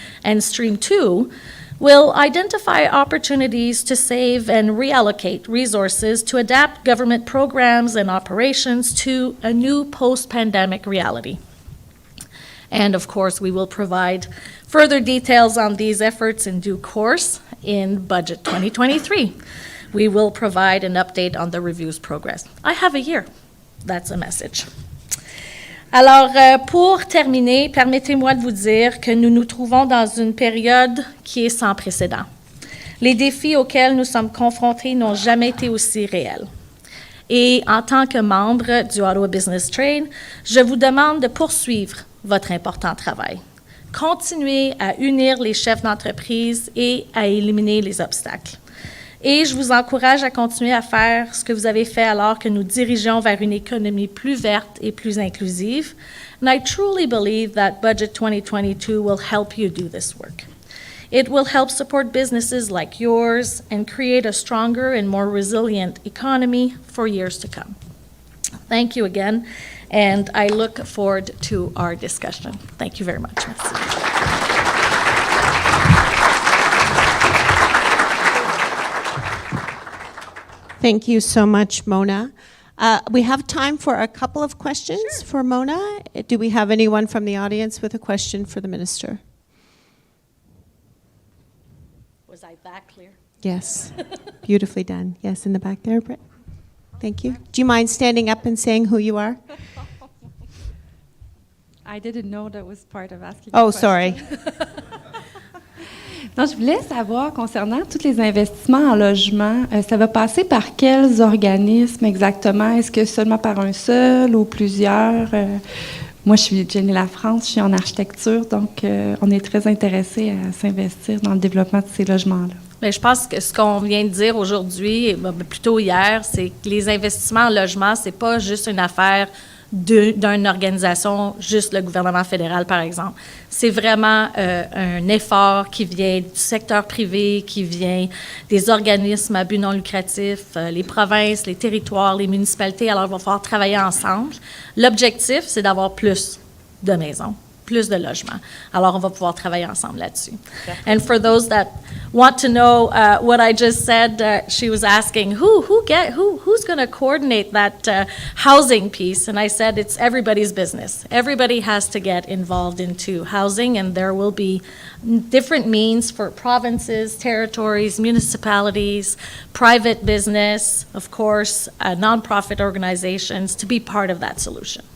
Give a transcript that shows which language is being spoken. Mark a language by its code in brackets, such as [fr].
[en] And Stream 2 will identify opportunities to save and reallocate resources to adapt government programs and operations to a new post-pandemic reality. And of course, we will provide further details on these efforts in due course in Budget 2023. We will provide an update on the review's progress. I have a year. That's a message. [fr] Alors, pour terminer, permettez-moi de vous dire que nous nous trouvons dans une période qui est sans précédent. Les défis auxquels nous sommes confrontés n'ont jamais été aussi réels. Et en tant que membre du Ottawa Business Trade, je vous demande de poursuivre votre important travail. Continuez à unir les chefs d'entreprise et à éliminer les obstacles. Et je vous encourage à continuer à faire ce que vous avez fait alors que nous dirigeons vers une économie plus verte et plus inclusive. [en] And I truly believe that Budget 2022 will help you do this work. It will help support businesses like yours and create a stronger and more resilient economy for years to come. Thank you again, and I look forward to our discussion. Thank you very much. Merci. Thank you so much, Mona. We have time for a couple of questions for Mona. Do we have anyone from the audience with a question for the minister? Was I that clear? Yes, beautifully done. Yes, in the back there, Britt. Thank you. Do you mind standing up and saying who you are? I didn't know that was part of asking. Oh, sorry. [fr] Non, je voulais savoir, concernant tous les investissements en logement, ça va passer par quels organismes exactement? Est-ce que seulement par un seul ou plusieurs? Moi, je suis Jenny Lafrance, je suis en architecture, donc on est très intéressés à s'investir dans le développement de ces logements-là. Mais je pense que ce qu'on vient de dire aujourd'hui, plutôt hier, c'est que les investissements en logement, c'est pas juste une affaire d'une organisation, juste le gouvernement fédéral, par exemple. C'est vraiment un effort qui vient du secteur privé, qui vient des organismes à but non lucratif, les provinces, les territoires, les municipalités. Alors, il va falloir travailler ensemble. L'objectif, c'est d'avoir plus de maisons, plus de logements. Alors, on va pouvoir travailler ensemble là-dessus. [en] And for those that want to know what I just said, she was asking, who's going to coordinate that housing piece? And I said, it's everybody's business. Everybody has to get involved into housing, and there will be different means for provinces, territories, municipalities, private business, of course, nonprofit organizations to be part of that solution.